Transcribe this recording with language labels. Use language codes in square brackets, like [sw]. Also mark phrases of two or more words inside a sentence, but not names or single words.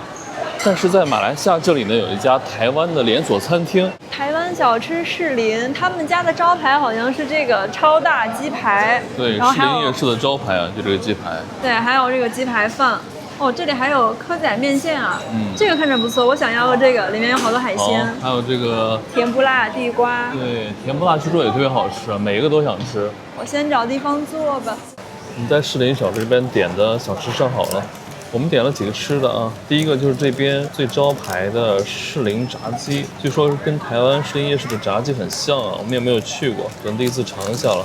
[zh] 但是在馬來西亞這裡呢，有一家台灣的連鎖餐廳，台灣小吃士林，他們家的招牌好像是這個超大雞排。對，士林夜市的招牌啊，就這個雞排。對，還有這個雞排飯。哦，這裡還有蚵仔麵線啊，這個看着不錯，我想要這個，裡面有好多海鮮，還有這個甜不辣地瓜，對，甜不辣據說也特別好吃，每一個都想吃。我先找地方坐吧。你在士林小吃這邊點的小吃上好了，我們點了幾個吃的啊。第一個就是這邊最招牌的士林炸雞，據說是跟台灣士林夜市的炸雞很像啊，我們也沒有去過，只能第一次嘗一下了。